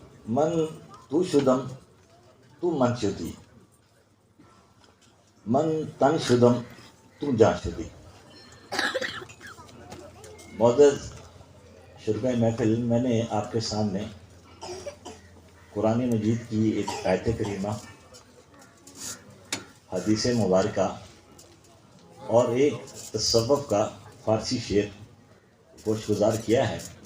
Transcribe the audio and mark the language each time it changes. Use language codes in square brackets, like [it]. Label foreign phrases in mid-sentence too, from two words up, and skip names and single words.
[fa] من تو شدم تو من شدی، من تن شدم تو جان شدی۔ [ur] معزز شرکۂ محفل، میں نے آپ کے سامنے قرآن مجید کی ایک آیت کریمہ، حدیث مبارکہ اور ایک تصوف کا فارسی شعر گوش گزار کیا ہے۔